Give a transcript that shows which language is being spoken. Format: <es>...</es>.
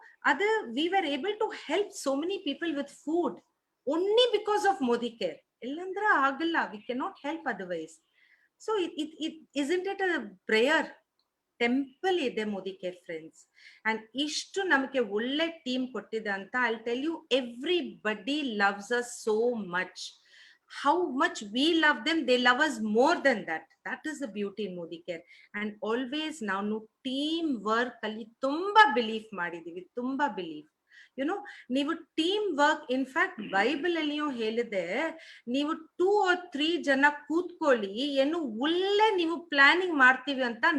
<en>ಅದು we were able to help so many people with food only because of Modi Care.</en> <kn>ಇಲ್ಲಂದ್ರೆ ಆಗಲ್ಲ,</kn> <en>We cannot help otherwise. So isn't it a prayer?</en> <kn>Temple ಇದೆ Modi care friends. And ಇಷ್ಟು ನಮಗೆ ಒಳ್ಳೆ team ಕೊಟ್ಟಿದೆ ಅಂತ</kn> <en>I tell you, everybody loves us so much. How much we love them, they love us more than that. That is the beauty in Modi Care. And always</en> <kn>ನಾವು team work ಅಲ್ಲಿ ತುಂಬಾ belief ಮಾಡಿದೀವಿ, ತುಂಬಾ belief. ನೀವು team work, in fact Bible ಅಲ್ಲಿಯೂ ಹೇಳಿದೆ, ನೀವು 2 or 3 ಜನ ಕೂತ್ಕೊಳ್ಳಿ, ಏನು ಒಳ್ಳೆ ನೀವು ಪ್ಲಾನಿಂಗ್ ಮಾಡ್ತೀವಿ ಅಂತ.</kn>